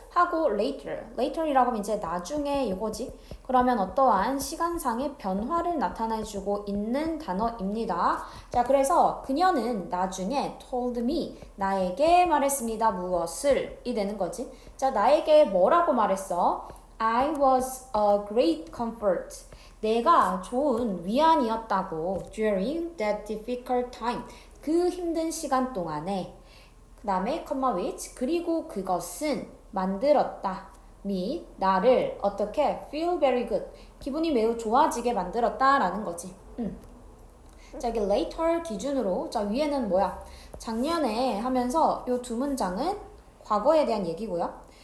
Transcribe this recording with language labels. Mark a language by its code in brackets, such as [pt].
[ko] 하고 later이라고 하면 이제 나중에 이거지. 그러면 어떠한 시간상의 변화를 나타내주고 있는 단어입니다. 자, 그래서 그녀는 나중에 [en] told me, [ko] 나에게 말했습니다. 무엇을? 이 되는 거지. 자, 나에게 뭐라고 말했어? [en] I was a great comfort. [ko] 내가 좋은 위안이었다고 [en] during that difficult time. 그 힘든 시간 동안에 그 다음에 comma which 그리고 그것은 만들었다. [ko] me 나를 어떻게 [en] feel very good [ko] 기분이 매우 좋아지게 만들었다라는 거지. 자, 여기 later 기준으로 자 위에는 뭐야? 작년에 하면서 요 두 문장은 과거에 대한 얘기고요.